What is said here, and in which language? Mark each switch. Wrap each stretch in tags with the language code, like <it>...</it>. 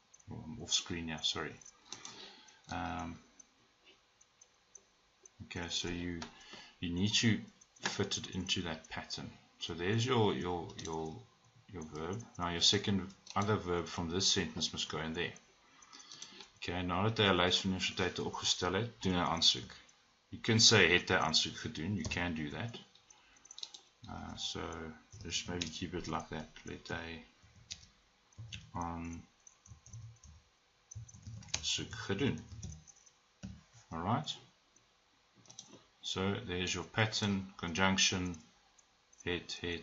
<en>Oh, I'm off screen now, sorry. Okay, so you need to fit it into that pattern. So there's your verb. Now your other verb from this sentence must go in there.</en> <af>Okay, nadat hy 'n lys van universiteite opgestel het, doen hy aansoek.</af> <en>You can say het hy aansoek gedoen, you can do that. So just maybe keep it like that. Let hy aansoek gedoen. Alright. So there's your pattern, conjunction, het.</en>